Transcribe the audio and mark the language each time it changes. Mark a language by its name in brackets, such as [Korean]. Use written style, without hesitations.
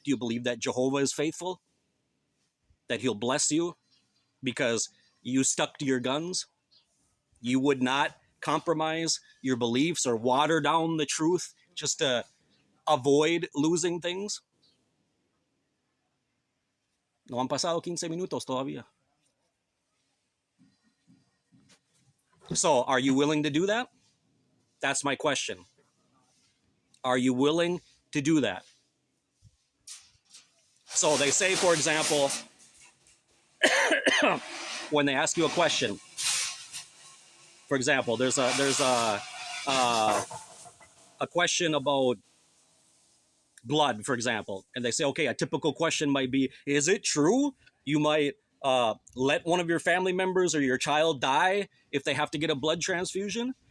[English] Do you believe that Jehovah is faithful? That he'll bless you because you stuck to your guns? You would not compromise your beliefs or water down the truth just to avoid losing things? [Spanish] No han pasado 15 minutos todavía. [English] So, are you willing to do that? That's my question. Are you willing to do that? So they say, for example, when they ask you a question, for example, there's a question about blood, for example, and they say, okay, a typical question might be, is it true you might let one of your family members or your child die if they have to get a blood transfusion?